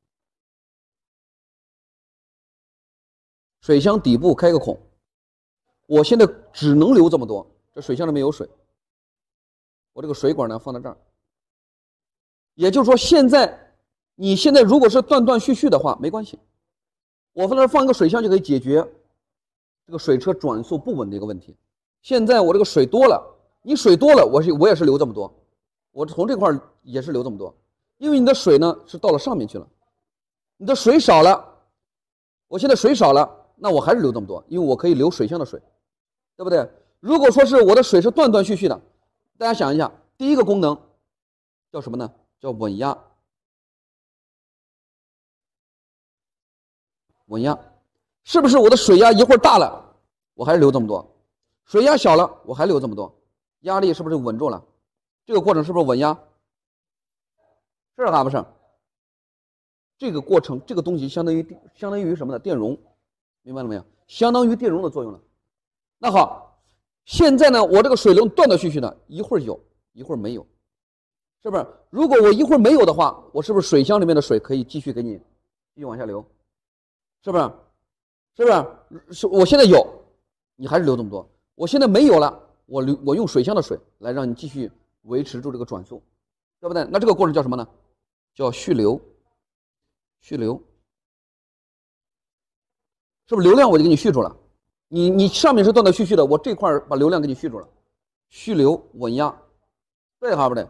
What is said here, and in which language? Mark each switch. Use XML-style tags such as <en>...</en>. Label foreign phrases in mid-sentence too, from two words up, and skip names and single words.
<zh>水箱底部開個孔，我現在只能流這麼多，這水箱裡面有水，我這個水管呢放在這兒。也就是說，你現在如果是斷斷續續的話，沒關係，我放那兒放一個水箱就可以解決這個水車轉速不穩的一個問題。現在我這個水多了，你水多了，我也是流這麼多，我從這塊也是流這麼多，因為你的水呢是到了上面去了，你的水少了，我現在水少了。那我還是流這麼多，因為我可以流水箱的水，對不對？如果說是我的水是斷斷續續的，大家想一下，第一個功能叫什麼呢？叫穩壓。穩壓，是不是我的水壓一會兒大了，我還是流這麼多；水壓小了，我還流這麼多，壓力是不是穩住了？這個過程是不是穩壓？是還不是？這個過程，這個東西相當於什麼呢？電容。明白了沒有？相當於電容的作用了。那好，現在呢，我這個水流斷斷續續的，一會兒有，一會兒沒有，是不是？如果我一會兒沒有的話，我是不是水箱裡面的水可以繼續給你繼續往下流？是不是？是不是？我現在有，你還是流這麼多；我現在沒有了， 我用水箱的水来让你继續維持住這個轉速，對不對？那這個過程叫什麼呢？叫蓄流。蓄流是不是流量我就給你蓄住了？你上面是斷斷續續的，我這塊把流量給你蓄住了。蓄流穩壓，對哈不對？</zh>